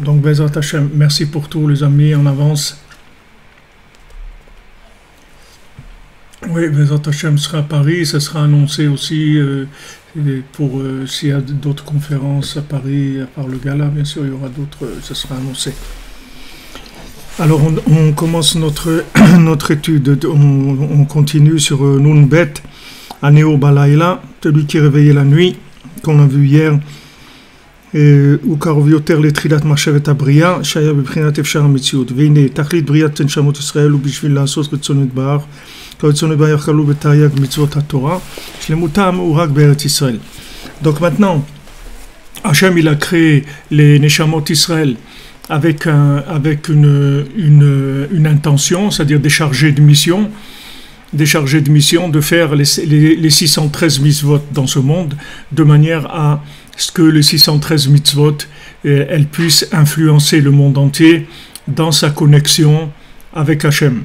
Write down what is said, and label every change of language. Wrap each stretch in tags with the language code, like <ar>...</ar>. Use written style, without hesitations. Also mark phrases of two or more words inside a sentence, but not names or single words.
<fr>Donc,</fr> <he>בעזרת השם,</he> <fr>merci pour tous les amis en avance. Oui,</fr> <he>בעזרת השם</he> <fr>sera à Paris, ça sera annoncé aussi pour s'il y a d'autres conférences à Paris, à part le gala, bien sûr, il y aura d'autres, ça sera annoncé. Alors, on commence notre étude, on continue sur Nunbet,</fr> <he>הנעור בלילה,</he> <fr>celui qui réveillait la nuit, qu'on a vu hier.</fr> <he>וקרוב יותר לתחילת מחשבת הבריאה שהיה בבחינת אפשר המציאות והנה תכלית בריאת נשמות ישראל הוא בשביל לעשות רצון יתברך כרצון יתברך יכלו בתרי"ג מצוות התורה שלמותם הוא רק בארץ ישראל.</he> <fr>Donc maintenant Hachem il a créé les</fr> <he>נשמות ישראל</he> <fr>avec une intention, c'est-à-dire des chargés de mission de faire les 613 mitzvot dans ce monde de manière à ce que les 613 mitzvot elles puissent influencer le monde entier dans sa connexion avec Hachem.</fr>